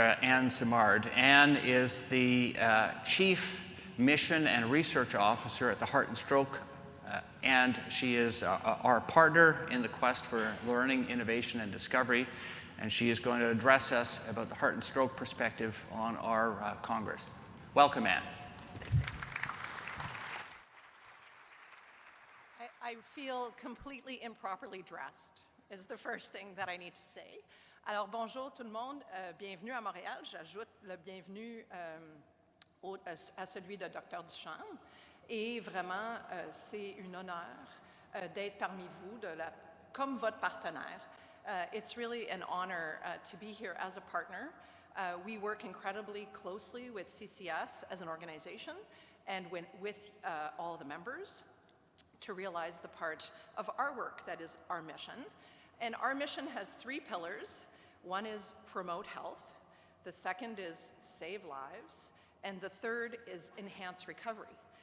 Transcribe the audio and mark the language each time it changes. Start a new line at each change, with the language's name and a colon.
English: Anne Simard. Anne is the Chief Mission and Research Officer at the Heart and Stroke, and she is our partner in the quest for learning, innovation, and discovery, and she is going to address us about the heart and stroke perspective on our Congress. Welcome, Anne. I feel completely improperly dressed, is the first thing that I need to say.
French: Alors, bonjour tout le monde, bienvenue à Montréal. J'ajoute le bienvenue à celui de Dr. Duchamp. Et vraiment, c'est un honneur d'être parmi vous, comme votre partenaire.
English: It's really an honor to be here as a partner. We work incredibly closely with CCS as an organization and with all the members to realize the part of our work that is our mission. And our mission has 3 pillars. One is promote health, the second is save lives, and the third is enhance recovery.